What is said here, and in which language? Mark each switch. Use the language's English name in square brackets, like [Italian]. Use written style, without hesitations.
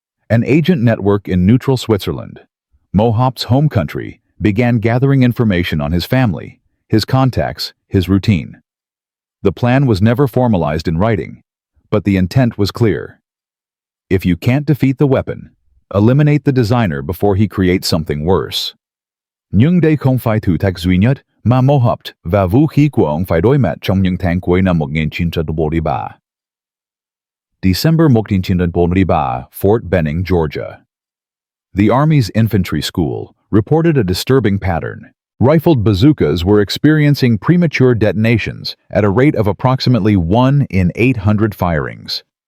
[English] An agent network in neutral Switzerland, Mohaupt's home country, began gathering information on his family, his contacts, his routine. The plan was never formalized in writing, but the intent was clear. If you can't defeat the weapon, eliminate the designer before he creates something worse. [Vietnamese] Nhưng đây không phải thử thách duy nhất mà Mohaupt và vũ khí của ông phải đối mặt trong những tháng cuối năm 1943. [English] December 1943, Fort Benning, Georgia. The Army's infantry school reported a disturbing pattern. Rifled bazookas were experiencing premature detonations at a rate of approximately 1 in 800 firings.